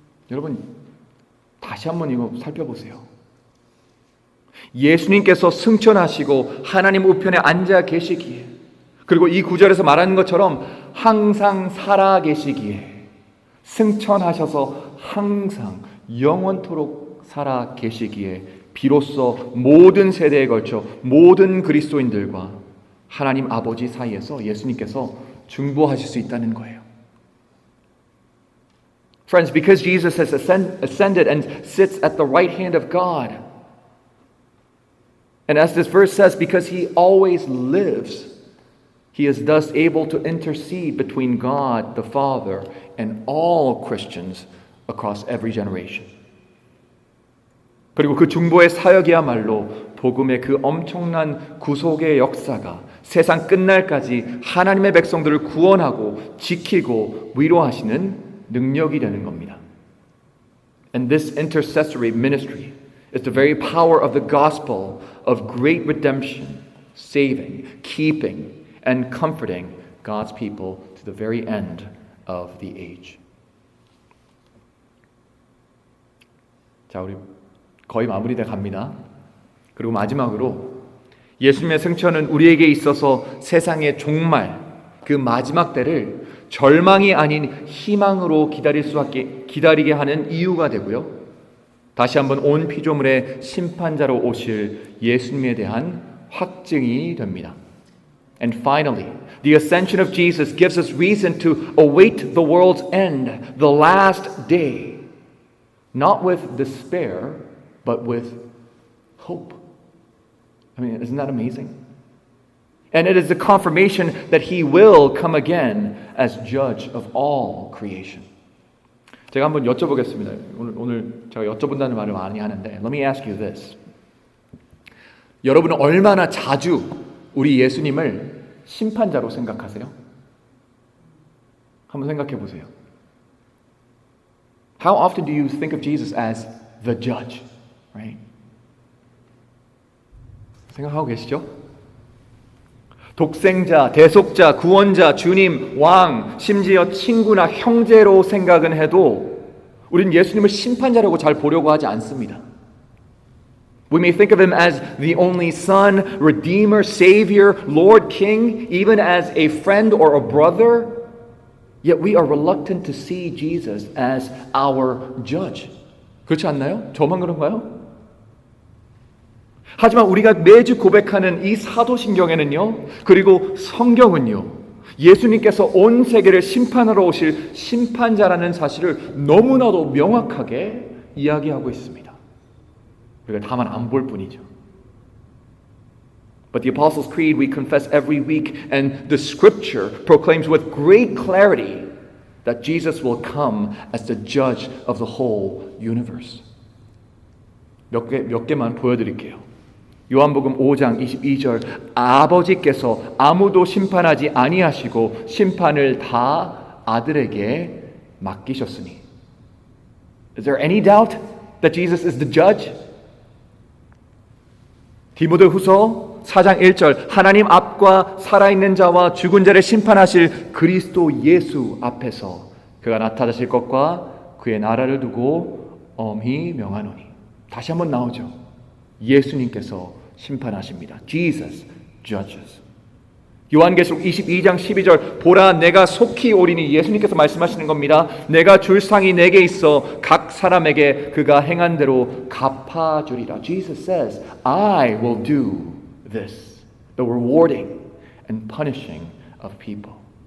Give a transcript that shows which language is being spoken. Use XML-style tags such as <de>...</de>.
<ko>여러분 다시 한번 이거 살펴보세요. 예수님께서 승천하시고 하나님 우편에 앉아 계시기에, 그리고 이 구절에서 말하는 것처럼 항상 살아계시기에, 승천하셔서 항상 영원토록 살아계시기에 비로소 모든 세대에 걸쳐 모든 그리스도인들과 하나님 아버지 사이에서 예수님께서 중보하실 수 있다는 거예요.</ko> <en>Friends, because Jesus has ascended and sits at the right hand of God, and as this verse says, because he always lives, he is thus able to intercede between God the Father and all Christians across every generation.</en> <ko>그리고 그 중보의 사역이야말로 복음의 그 엄청난 구속의 역사가 세상 끝날까지 하나님의 백성들을 구원하고 지키고 위로하시는 능력이 되는 겁니다.</ko> <en>And this intercessory ministry is the very power of the gospel of great redemption, saving, keeping, and comforting God's people to the very end of the age.</en> <ko>자, 우리 거의 마무리돼 갑니다. 그리고 마지막으로 예수님의 승천은 우리에게 있어서 세상의 종말, 그 마지막 때를 절망이 아닌 희망으로 기다리게 하는 이유가 되고요. 다시 한번 온 피조물의 심판자로 오실 예수님에 대한 확증이 됩니다.</ko> <en>And finally, the ascension of Jesus gives us reason to await the world's end, the last day, not with despair, but with hope. I mean, isn't that amazing? And it is a confirmation that he will come again as judge of all creation.</en> <ko>제가 한번 여쭤보겠습니다. 오늘 제가 여쭤본다는 말을 많이 하는데</ko> <en>Let me ask you this.</en> <ko>여러분은 얼마나 자주 우리 예수님을 심판자로 생각하세요? 한번 생각해 보세요.</ko> <en>How often do you think of Jesus as the judge? Right?</en> <ko>생각하고 계시죠? 독생자, 대속자, 구원자, 주님, 왕, 심지어 친구나 형제로 생각은 해도 우리는 예수님을 심판자라고 잘 보려고 하지 않습니다.</ko> <en>We may think of him as the only Son, Redeemer, Savior, Lord, King, even as a friend or a brother. Yet we are reluctant to see Jesus as our judge.</en> <ko>그렇지 않나요? 저만 그런가요? 하지만 우리가 매주 고백하는 이 사도신경에는요, 그리고 성경은요, 예수님께서 온 세계를 심판하러 오실 심판자라는 사실을 너무나도 명확하게 이야기하고 있습니다. 우리가 다만 안 볼 뿐이죠.</ko> <en>But the Apostles' Creed we confess every week, and the Scripture proclaims with great clarity that Jesus will come as the judge of the whole universe.</en> <ko>몇 개만 보여드릴게요. 요한복음 5장 22절 아버지께서 아무도 심판하지 아니하시고 심판을 다 아들에게 맡기셨으니.</ko> <en>Is there any doubt that Jesus is the judge?</en> <ko>디모데후서 4장 1절 하나님 앞과 살아있는 자와 죽은 자를 심판하실 그리스도 예수 앞에서 그가 나타나실 것과 그의 나라를 두고 엄히 명하노니. 다시 한번 나오죠. 예수님께서 심판하십니다.</ko> <en>Jesus judges.</en> <ko>요한계시록 22장 12절 보라 내가 속히 오리니. 예수님께서 말씀하시는 겁니다. 내가 줄 상이 내게 있어 각 사람에게 그가 행한 대로 갚아주리라.</ko> <en>Jesus says, I will do this, the rewarding and punishing of people.</en>